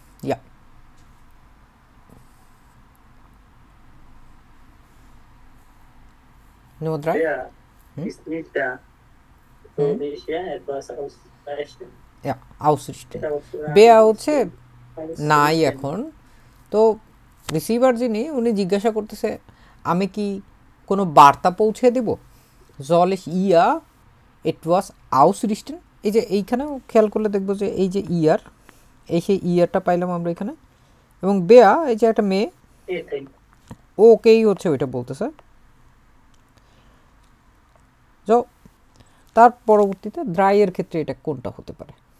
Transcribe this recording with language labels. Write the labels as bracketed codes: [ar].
[de] Ja। Nummer 3? Ist nicht da. Würde ich ja etwas ausrichten? Ja, ausrichten। [bn] বেয়া হচ্ছে নাই এখন। তো রিসিভার যিনি উনি জিজ্ঞাসা করতেছে আমি কি কোনো বার্তা পৌঁছে দেব? [de] soll ich ihr etwas ausrichten? [bn] এই যে এইখানেও খেয়াল করলে দেখবো যে এই যে ইয়ার, এই সেই ইয়ারটা পাইলাম আমরা এখানে। এবং বেয়া এই যে একটা মেয়ে, ওকেই হচ্ছে ওইটা বলতেছে। তো তার পরবর্তীতে ড্রাইয়ের ক্ষেত্রে এটা কোনটা হতে পারে?